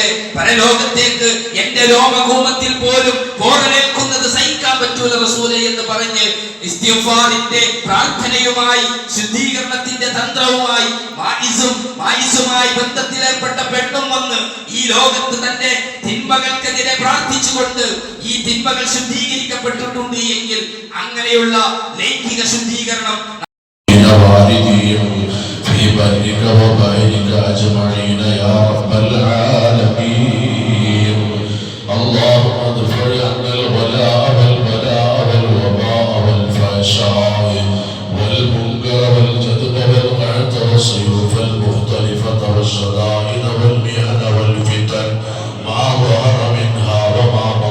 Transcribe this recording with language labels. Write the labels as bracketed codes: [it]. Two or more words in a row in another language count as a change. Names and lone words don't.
[ml] പരലോകത്തേക്ക് എന്റെ രോമകൂമത്തിൽ പോലും പോറലേൽക്കുന്നത് സഹിക്കാൻ പറ്റൂല റസൂലേ എന്ന് പറഞ്ഞ് ഇസ്തിഗ്ഫാറിന്റെ പ്രാർത്ഥനയുമായി, ശുദ്ധീകരണത്തിന്റെ തന്ത്രവുമായി, മായിസുമായി ബന്ധത്തിലേർപ്പെട്ട പെണ്ണും വന്ന് ഈ ലോകത്ത് തന്റെ തിന്മകൾക്കെതിരെ പ്രാർത്ഥിച്ചുകൊണ്ട് ഈ തിന്മകൾ ശുദ്ധീകരിക്കപ്പെട്ടിട്ടുണ്ട് എങ്കിൽ അങ്ങനെയുള്ള ലൈംഗിക ശുദ്ധീകരണം [ar] في برك وبحرك أجمعين يا رب العالمين. اللهم اغفر عنا الولاء والبلاء والوباء والفحشاء والمنكر والجدب والقعة والسيوف المختلفة والشدائد والمحن والفتن ما ظهر منها وما